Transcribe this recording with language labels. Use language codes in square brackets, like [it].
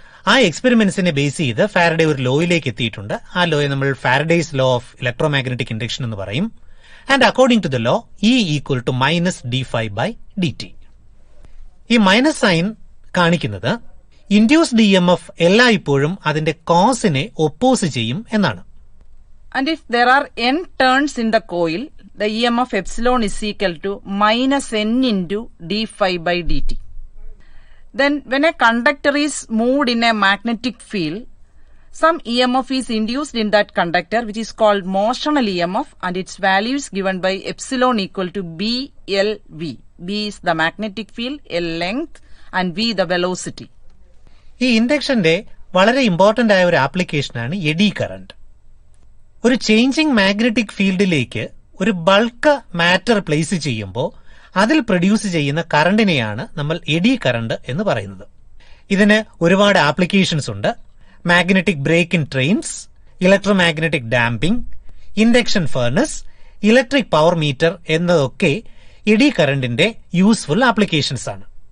[ml] ആ എക്സ്പെരിമെന്റ്സിനെ ബേസ് ചെയ്ത് ഫാരഡേ ഒരു ലോയിലേക്ക് എത്തിയിട്ടുണ്ട്. ആ ലോയെ നമ്മൾ Faraday's law of electro magnetic induction എന്ന് പറയും. [en] And according to the law E equal to -d∅/dt. [ml] ഈ മൈനസ് സൈൻ കാണിക്കുന്നത് ഇൻഡ്യൂസ്ഡ് EMF എല്ലായ്പ്പോഴും അതിന്റെ കോസിനെ ഒപ്പോസ് ചെയ്യും എന്നാണ്. [en] And if there are n turns in the coil, the EMF epsilon is equal to minus n into d phi by dt. Then when a conductor is moved in a magnetic field, some EMF is induced in that conductor, which is called motional EMF, and its value is given by epsilon equal to BLV. B is the magnetic field, L length, and V the velocity. [ml] ഈ ഇൻഡക്ഷന്റെ വളരെ important ആയ ഒരു ആപ്ലിക്കേഷനാണ് AD current. ഒരു changing magnetic ഫീൽഡിലേക്ക് ഒരു bulk matter place ചെയ്യുമ്പോൾ അതിൽ പ്രൊഡ്യൂസ് ചെയ്യുന്ന കറണ്ടിനെയാണ് നമ്മൾ എഡി കറന്റ് എന്ന് പറയുന്നത്. ഇതിന് ഒരുപാട് ആപ്ലിക്കേഷൻസ് ഉണ്ട്. Magnetic break in trains, electromagnetic damping, induction furnace, electric power metre എന്നതൊക്കെ എഡി കറന്റിന്റെ യൂസ്ഫുൾ ആപ്ലിക്കേഷൻസ് ആണ്.